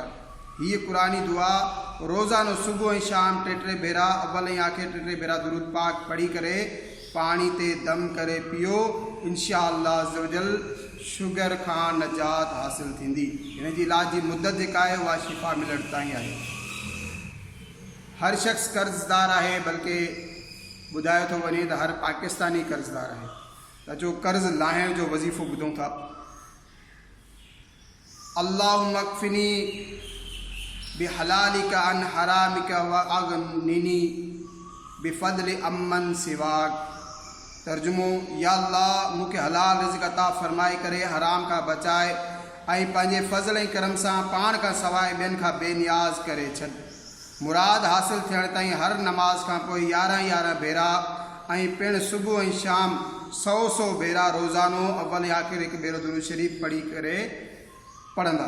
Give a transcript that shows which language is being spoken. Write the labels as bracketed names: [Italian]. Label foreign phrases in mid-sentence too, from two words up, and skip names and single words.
[Sindhi] हीअ क़ुरानी दुआ रोज़ानो सुबुह ऐं शाम 3 भेरा अव्वल ऐं आख़िर 3 भेरा दुरूद पाक पढ़ी करे पाणी ते दम करे पियो, [Arabic] إن شاء الله عز وجل [Sindhi] शुगर खां नजात हासिल थींदी। हिन जी इलाज जी मुद्दत जेका आहे उहा शिफ़ा मिलण ताईं आहे। हर शख़्स कर्ज़दार आहे, बल्कि ॿुधायो थो वञे त हर पाकिस्तानी कर्ज़दार आहे। त जो कर्ज़ लाहिण जो वज़ीफ़ो ॿुधूं था। [Arabic] اللهم اكفني بحلالك عن حرامك وأغنني بفضلك عمن سواك. [Sindhi] तर्जुमो, या अल्लाह मूंखे हलाल रिज़्क़ अता फ़रमाए करे हराम खां बचाए ऐं पंहिंजे फ़ज़ल ऐं करम सां पाण खां सवाइ ॿियनि खां बेनियाज़ करे छॾ। मुराद हासिल थियण ताईं हर नमाज़ खां पोइ 11 भेरा ऐं पिणु सुबुह ऐं शाम 100 भेरा रोज़ानो अव्वल ऐं आख़िर हिकु भेरो दुरूद शरीफ़ पढ़ी करे पढ़ंदा।